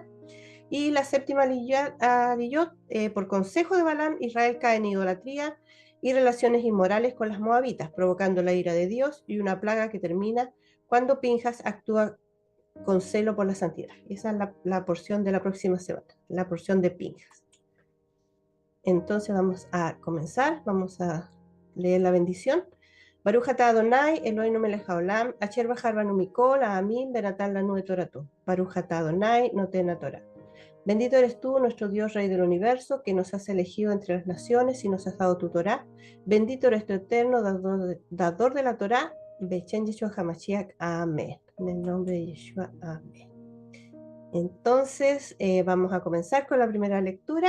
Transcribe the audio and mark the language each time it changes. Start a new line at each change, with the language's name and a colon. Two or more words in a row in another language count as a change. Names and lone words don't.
Spanish: Y la séptima aliyot, por consejo de Balaam, Israel cae en idolatría y relaciones inmorales con las moabitas, provocando la ira de Dios y una plaga que termina cuando Pinjas actúa con celo por la santidad. Esa es la porción de la próxima semana, la porción de Pinjas. Entonces vamos a comenzar, vamos a leer la bendición.
Hebrew: ברוך אתה אדוני, אלוהינו מלך העולם, אשר בחר בנו מכל, העמים, ונתן לנו את תורתו. ברוך אתה אדוני, נותן התורה.
Spanish: Bendito eres tú, nuestro Dios, Rey del universo, que nos has elegido entre las naciones y nos has dado tu Torá. Bendito eres tu eterno, dador de la Torá.
Hebrew: בשם ישוע המשיח.
Spanish: Amén. En el nombre de Yeshua. Amén. Entonces, vamos a comenzar con la primera lectura.